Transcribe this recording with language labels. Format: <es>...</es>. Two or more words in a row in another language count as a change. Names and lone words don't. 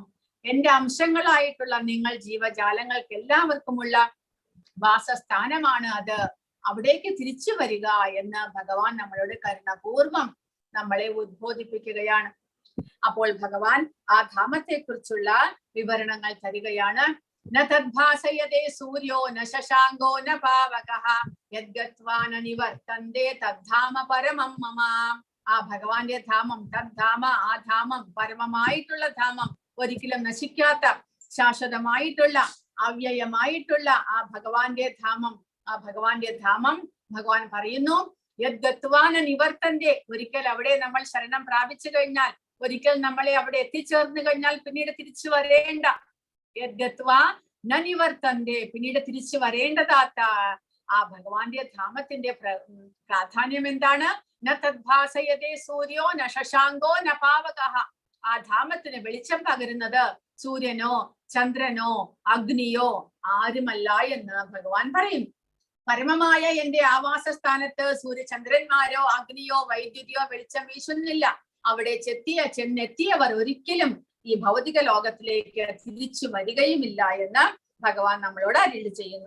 <ml>എന്റെ അംശങ്ങളായിട്ടുള്ള നിങ്ങൾ ജീവജാലങ്ങൾക്ക് എല്ലാവർക്കുമുള്ള വാസസ്ഥാനമാണ് അത്. അവിടേക്ക് തിരിച്ചു വരിക എന്ന് ഭഗവാൻ നമ്മളോട് കരുണാപൂർവം നമ്മളെ ഉദ്ബോധിപ്പിക്കുകയാണ്. അപ്പോൾ ഭഗവാൻ ആ ധാമത്തെ കുറിച്ചുള്ള വിവരണങ്ങൾ തരികയാണ്.</ml> <sa>ന തദ്ഭാസയതേ സൂര്യോ ന ശശാങ്കോ ന പാവകഃ യദ്ഗത്വാ ന നിവർത്തന്തേ തദ്ധാമ പരമം മമ.</sa> <ml>ആ ഭഗവാന്റെ ധാമം, തദ്ധാമ, ആ ധാമം, പരമമായിട്ടുള്ള ധാമം, ഒരിക്കലും നശിക്കാത്ത ശാശ്വതമായിട്ടുള്ള അവ്യയമായിട്ടുള്ള ആ ഭഗവാന്റെ ധാമം. ആ ഭഗവാന്റെ ധാമം ഭഗവാൻ പറയുന്നു,</ml> <sa>യദ്ഗത്വാ ന നിവർത്തന്തേ.</sa> <ml>ഒരിക്കൽ അവിടെ നമ്മൾ ശരണം പ്രാപിച്ചു കഴിഞ്ഞാൽ, ഒരിക്കൽ നമ്മളെ അവിടെ എത്തിച്ചേർന്നു കഴിഞ്ഞാൽ പിന്നീട് തിരിച്ചു വരേണ്ട.</ml> <sa>യദ്ഗത്വാ ന നിവർത്തന്തേ,</sa> <ml>പിന്നീട് തിരിച്ചു വരേണ്ടതാത്ത ആ ഭഗവാന്റെ ധാമത്തിന്റെ പ്രാധാന്യം എന്താണ്?</ml> <sa>ന തദ്ഭാസയതേ സൂര്യോ ന ശശാങ്കോ ന പാവകഃ.</sa> <ml>ആ ധാമത്തിന് വെളിച്ചം പകരുന്നത് സൂര്യനോ ചന്ദ്രനോ അഗ്നിയോ ആരുമല്ല എന്ന് ഭഗവാൻ പറയുന്നു. പരമമായ എന്റെ ആവാസസ്ഥാനത്ത് സൂര്യചന്ദ്രന്മാരോ അഗ്നിയോ വൈദ്യുതിയോ വെളിച്ചം വീശുന്നില്ല. അവിടെ ചെന്നെത്തിയവർ ഒരിക്കലും ഈ ഭൗതിക ലോകത്തിലേക്ക് തിരിച്ചു വരികയുമില്ല എന്ന് ഭഗവാൻ നമ്മളോട് അരുളി ചെയ്യുന്നു.</ml>